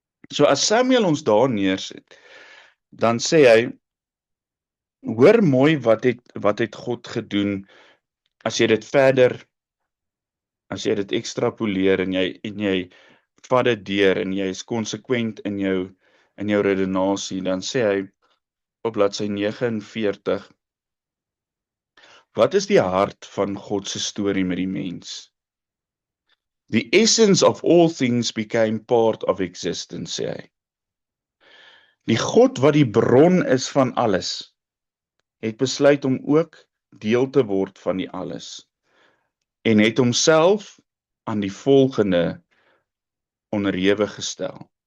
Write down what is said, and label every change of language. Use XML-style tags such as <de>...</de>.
<af>So as Samuel ons daar neersit, dan sê hy, hoor mooi wat het God gedoen, as jy dit verder, as jy dit ekstrapoleer en jy vat dit deur en jy is konsekwent in jou redenasie, dan sê hy op bladsy 49, wat is die hart van God se storie met die mens?</af> <en>The essence of all things became part of existence,</en> <af>sê hy. Die God wat die bron is van alles, het besluit om ook deel te word van die alles, en het homself aan die volgende onderhewig gestel.</af>